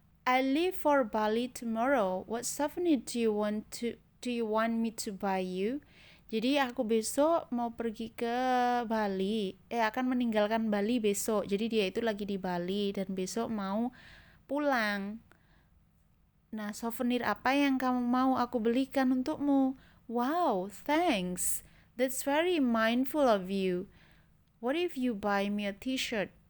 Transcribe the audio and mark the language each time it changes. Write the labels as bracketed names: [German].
[English] I leave for Bali tomorrow. What souvenir do you want me to buy you? [Indonesian] Jadi aku besok mau pergi ke Bali. Akan meninggalkan Bali besok. Jadi dia itu lagi di Bali dan besok mau pulang. Nah, souvenir apa yang kamu mau aku belikan untukmu? [English] Wow, thanks. That's very mindful of you. What if you buy me a t-shirt?